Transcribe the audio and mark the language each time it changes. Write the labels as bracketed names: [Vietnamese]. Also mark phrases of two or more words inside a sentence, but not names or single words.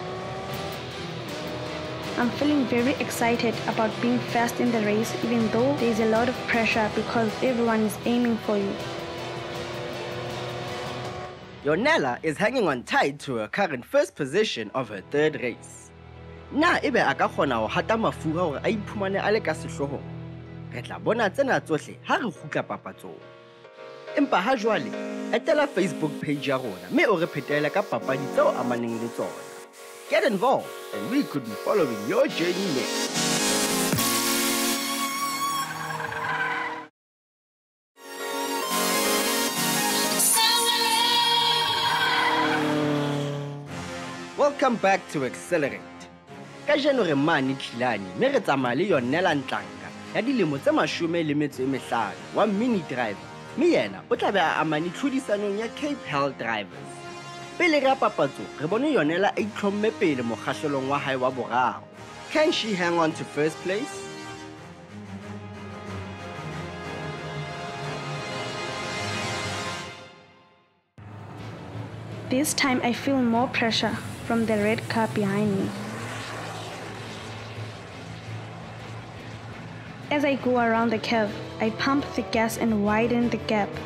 [English] I'm feeling very excited about being first in the race even though there is a lot of pressure because everyone is aiming for you. Yonela is hanging on tight to her current first position of her third race. [Southern Sotho] Na ebe a ka kgona ho hata mafura hore a iphumane a le ka sehlohong. Re tla bona tsena tsohle ha re kgutla papatsong. Empa ha jwale, etela Facebook page ya rona mme o re phetele ka papadi tseo amaneng le tsona. [English] Get involved and we could be following your journey next. Welcome back to Xcellerate. [Southern Sotho] Kajeno re mane Killarney, mme re tsamaya le Yonela Ntlanga ya dilemo tse 15 wa [English] mini driver. [Southern Sotho] Mme yena o tla be a amane tlhodisanong ya Cape Hell drivers. Pele re papatso, re bone Yonela a itlhomme pele mokgahlelong wa hae wa boraro. [English] Can she hang on to first place? This time I feel more pressure from the red car behind me. As I go around the curve, I pump the gas and widen the gap.